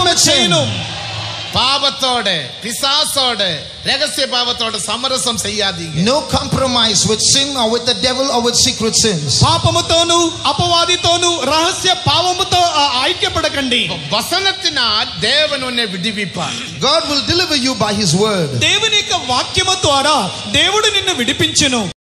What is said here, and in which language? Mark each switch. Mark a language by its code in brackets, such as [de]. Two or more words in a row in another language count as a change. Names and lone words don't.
[en] commit sin. [te] చేయను. [ta] பாவத்தோட பிசாசோட ரகசிய பாவத்தோட சமரசம் செய்யாதீங்க. [en] No compromise with sin or with the devil or with secret sins. [te] పాపముతోను అపవాదితోను రహస్య పాపముతో ఐక్యపడకండి. [ta] వసనத்தினால் தேவன் உன்னை விடுவிப்பார். [en] God will deliver you by his word. [te] దేవుని యొక్క వాక్యము ద్వారా దేవుడు నిన్ను విడిపించును.